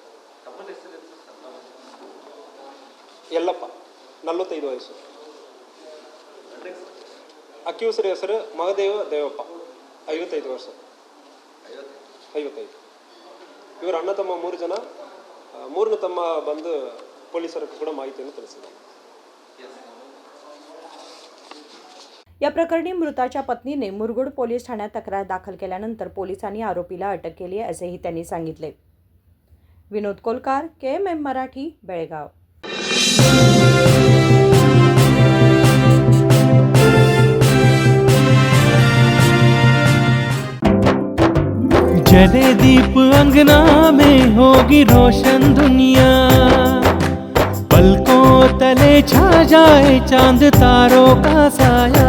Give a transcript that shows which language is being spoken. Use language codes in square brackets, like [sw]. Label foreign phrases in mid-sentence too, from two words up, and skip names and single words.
[kn] ಯಲ್ಲಪ್ಪ 45 ವಯಸ್ಸು. ಅಕ್ಯೂಸರ್ ಹೆಸರು ದೇವಪ್ಪ 55 ವರ್ಷ. 55. ಇವರು ಅಣ್ಣ ತಮ್ಮ 3 ಜನ. 3ನೇ ತಮ್ಮ ಬಂದು पोलिसांना ಕೂಡ ಮಾಹಿತಿಯನ್ನು ತಿಳಿಸಿದ್ದಾರೆ. [mr] या प्रकरणी मृताच्या पत्नीने मुरगुड पोलीस ठाण्यात तक्रार दाखल केल्यानंतर पोलिसांनी आरोपीला अटक केली असेही त्यांनी सांगितले. विनोद कोलकार, KMM मराठी, बेळगाव. [hi] जले दीप अंगना में होगी रोशन दुनिया, पलकों तले छा जाए चांद तारों का साया,